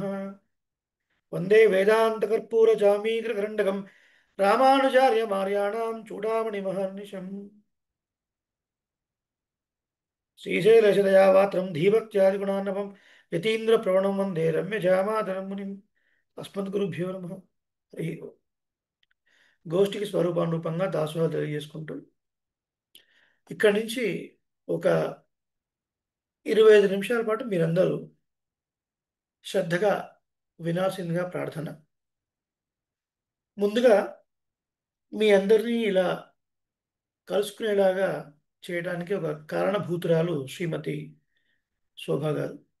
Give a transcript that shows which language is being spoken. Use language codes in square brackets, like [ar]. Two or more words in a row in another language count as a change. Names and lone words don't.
[sa] वन्दे वेदान्तकर्पूरजामीकृतकरण्डकं रामानुजार्यमार्याणां चूडामणिमहर्निशम्. श्रीशैलशदयावात्रं धीभक्त्यादिगुणान्नवं यतीन्द्रप्रवणं वन्दे रम्यजामातरं मुनिम्. अस्मद्గురుభ్యో నమః. హరి ఓం. [te] గోష్ఠికి స్వరూపానురూపంగా దాసోహం తెలియజేసుకుంటూ ఇక్కడి నుంచి ఒక 25 నిమిషాల పాటు మీరందరూ శ్రద్ధగా వినాల్సిందిగా ప్రార్థన. ముందుగా మీ అందరినీ ఇలా కలుసుకునేలాగా చేయడానికి ఒక కారణభూతురాలు శ్రీమతి శోభ గారు.